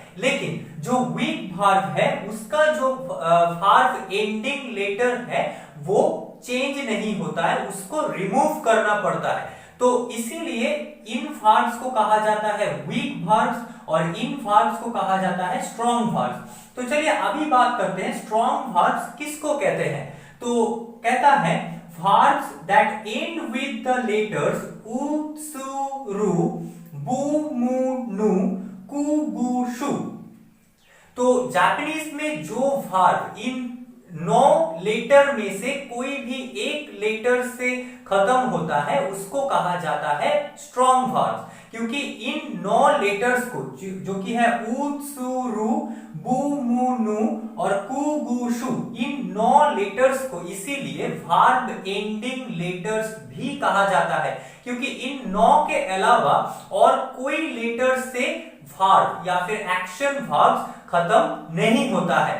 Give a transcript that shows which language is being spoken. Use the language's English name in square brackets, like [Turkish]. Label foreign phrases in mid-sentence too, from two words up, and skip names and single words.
[Hindi] लेकिन जो [English] weak verb [Hindi] है उसका जो [English] verb ending letter [Hindi] है वो चेंज नहीं होता है, उसको रिमूव करना पड़ता है। तो इसीलिए इन वर्ब्स को कहा जाता है [English] weak verbs [Hindi] और इन वर्ब्स को कहा जाता है [English] strong verbs. [Hindi] तो चलिए अभी बात करते हैं [English] strong verbs [Hindi] किसको कहते हैं। तो कहता है [English] verbs that end with the letters u, su, ru, bu, mu, nu, ku, gu, shu। [Hindi] तो जापानीज में जो वर्ब इन 9 लेटर में से कोई भी एक लेटर से खत्म होता है उसको कहा जाता है [English] strong verbs, [Hindi] क्योंकि इन 9 लेटर्स को जो कि है ऊ सु रु बु मु नु और कु गु शु, इन 9 लेटर्स को इसीलिए [English] verb ending letters [Hindi] भी कहा जाता है, क्योंकि इन 9 के अलावा और कोई लेटर से वर्ब या फिर [English] action verbs [Hindi] खत्म नहीं होता है।